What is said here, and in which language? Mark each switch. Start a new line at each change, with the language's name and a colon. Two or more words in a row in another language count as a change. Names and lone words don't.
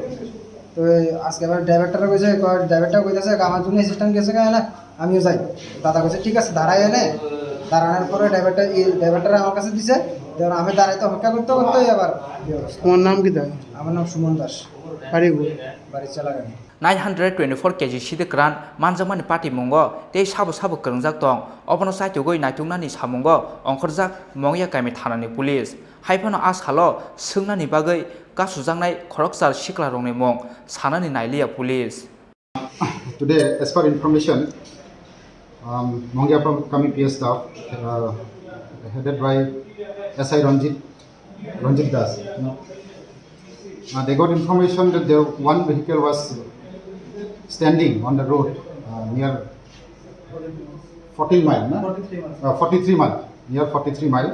Bangla: তো আজকে আবার ড্রাইভারটা কইছে ড্রাইভারটা কইতেছে আমার জন্য অ্যাসিস্ট্যান্ট গেছে কেন না আমিও যাই। দাদা কইছে ঠিক আছে দাঁড়াই এনে দাঁড়ানোর পরে ড্রাইভারটা আমার কাছে দিছে, আমি দাঁড়াইতে অপেক্ষা করতে করতে আবার। তোমার নাম কি? আমার নাম সুমন দাস, বাড়ি চালাগানি।
Kok Borok: 924 kg sidikran manjamani party mungo tei sabo krongjak tong obono saitugoi naitungni samungo ongkhorjak mongya kaimi thanani police haifano ashalo sungnani bagai kasujangnai khoroksar siklarongni mong sanani nailiya police.
English: Today, as per information, Mongya Kami PS staff, headed by SI Ranjit Das, they got information that one vehicle was standing on the road near 43 mile, near 43 mile.